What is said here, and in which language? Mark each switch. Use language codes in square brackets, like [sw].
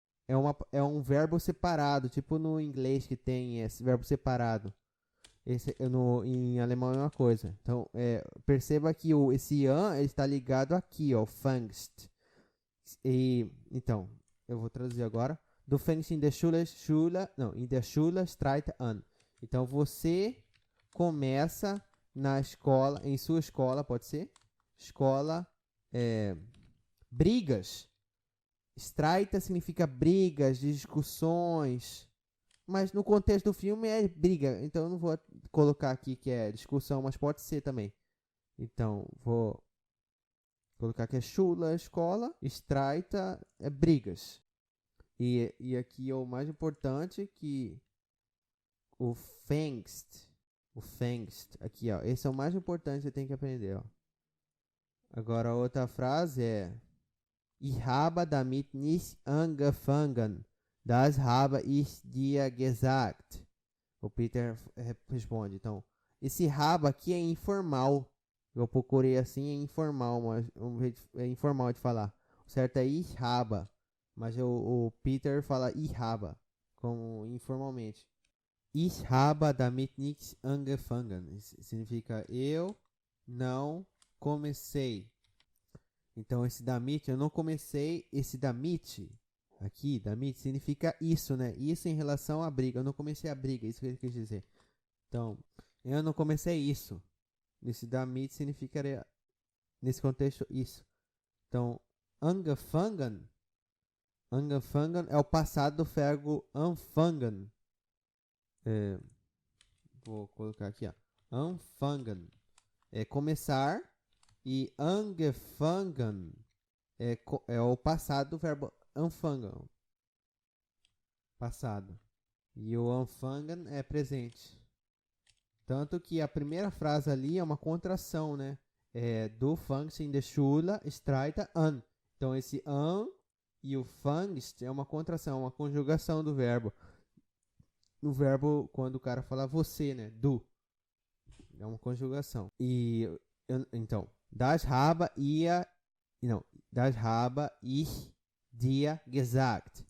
[pt] É um verbo separado. Tipo no inglês que tem esse verbo separado. Em alemão é uma coisa. Então, perceba que esse an ele está ligado aqui, ó, fängst. Então, eu vou traduzir agora. [de] Du fängst in der Schule Streit an. [pt] Então, você começa na escola, em sua escola, pode ser? Escola, brigas. Streita significa brigas, discussões. Mas no contexto do filme é briga. Então eu não vou colocar aqui que é discussão, mas pode ser também. Então vou colocar que é Schule, escola. Streita é brigas. E aqui é o mais importante que o fängst. Aqui, ó. Esse é o mais importante que você tem que aprender, ó. Agora a outra frase é: [de] Ich habe damit nicht angefangen. Das habe ich dir gesagt. [pt] O Peter responde. Então, esse habe aqui é informal. Eu procurei assim, é informal, mas é informal de falar. O certo é [de] ich habe, [pt] mas o Peter fala ich habe, como informalmente. [de] Ich habe damit nichts angefangen. [pt] Isso significa eu não comecei. Então, esse damit, eu não comecei. Esse damit aqui, damit, significa isso, né? Isso em relação à briga. Eu não comecei a briga, isso que ele quis dizer. Então, eu não comecei isso. Esse damit significaria, nesse contexto, isso. Então, angefangen é o passado do verbo anfangen. Vou colocar aqui, ó. Anfangen é começar. E angefangen é o passado do verbo anfangen. Passado. E o anfangen é presente. Tanto que a primeira frase ali é uma contração, né? [de] Du fängst in der Schule Streite an. [pt] Então esse an e o fängst é uma contração, uma conjugação do verbo. no verbo quando o cara fala você, né? Du. É uma conjugação. [de] Então, das habe ihr, não, das habe ich dir gesagt.